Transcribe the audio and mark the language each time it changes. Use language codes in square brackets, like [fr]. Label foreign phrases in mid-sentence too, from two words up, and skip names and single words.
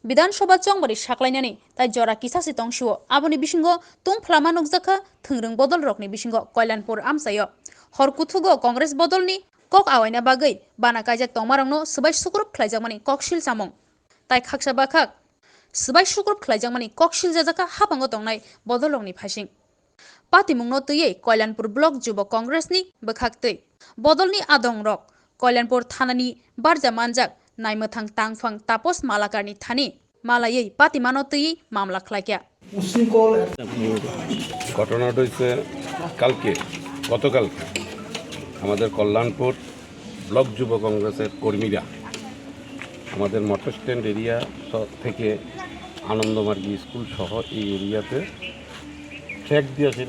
[trp] বিধানসভা চংবারি সাকলাইনানি তাই জরা কিসাসি তংশিও আবনি বিসিঙ্গ তুং ফ্লামা নুকজাখা থংরং বদল রকনি বিসিঙ্গ কল্যাণপুর আমসাयो হরকুথুগো কংগ্রেস বদলনি কক আওয়াইনা বাগৈ বানা কাইজাক তংমারংনো সবাই সুগ্রুপ খ্লাইজাকমানি ককশিল সামং তাই খাকসা বাখাক সবাই সুগ্রুপ খ্লাইজাকমানি ককশিল জাজাকা হাপাঙ্গ তংনাই বদল রংনি ফাইসিং পাতিमुंगनो तैयै कल्याणपुर ब्लक जुब कांग्रेसनि बखाक्तै बदलनि आदं रक कल्याणपुर थानानि बारजा मानजाक नायमथां तांफां तापस मालाकारनि थानि मालायै पातिमानो तैयै मामला ख्लाइया [bn] ঘটনাটা হচ্ছে গতকালকে আমাদের কল্যাণপুর ব্লক যুব কংগ্রেসের কর্মীরা আমাদের মোটর স্ট্যান্ড এরিয়া থেকে আনন্দমার্গী স্কুল সহ এই এরিয়াতে ফ্ল্যাগ দিয়েছিল।